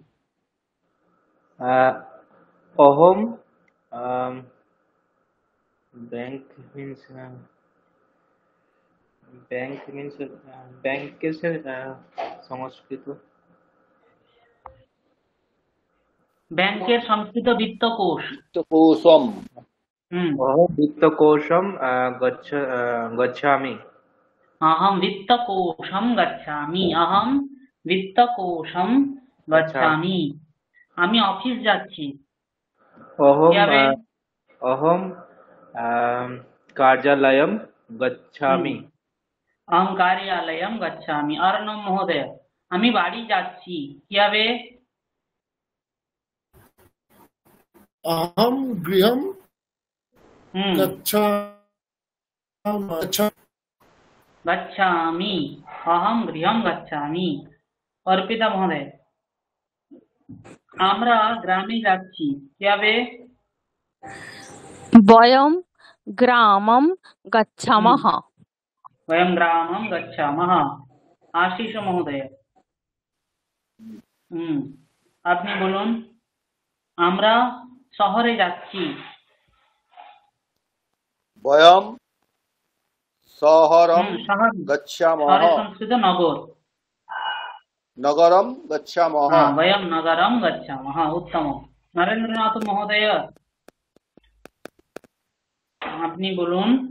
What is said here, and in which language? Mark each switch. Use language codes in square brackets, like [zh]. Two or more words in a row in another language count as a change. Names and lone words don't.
[bn] অহম ব্যাংক মিন্স ব্যাংকের সংস্কৃত ব্যাংকের সংস্কৃত বিত্তকোষ। [sa] বিত্তকোষম। অহম বিত্তকোষম গচ্ছামি। अहम वित्तकोशम गच्छामि। अहम वित्तकोशम गच्छामि। [bn] আমি অফিস যাচ্ছি। [sa] অহম [bn] কি হবে? [sa] অহম কার্যালয়ম গচ্ছামি। अहम कार्यालयम गच्छामि। अर्णव महोदय, [bn] আমি বাড়ি যাচ্ছি। কি হবে? [sa] अहम गृहम হুম, गच्छामि। अहम गृहम गच्छामि। [bn] অর্পিতা মহোদয়, আমরা গ্রামে যাচ্ছি। কি হবে? [sa] বয়ম গ্রামম গচ্ছামহ। वयं ग्रामं गच्छामः। आशीष महोदय, [bn] আপনি বলুন। আমরা শহরে যাচ্ছি। [sa] বয়ম শহরম [bn] শহর, [sa] গচ্ছামহ। [bn] শহরের সংস্কৃত নগর। [sa] নগরম গচ্ছামহ। वयं नगरं गच्छामः। उत्तम। নরেন্দ্রনাথ মহোদয়, [bn] আপনি বলুন।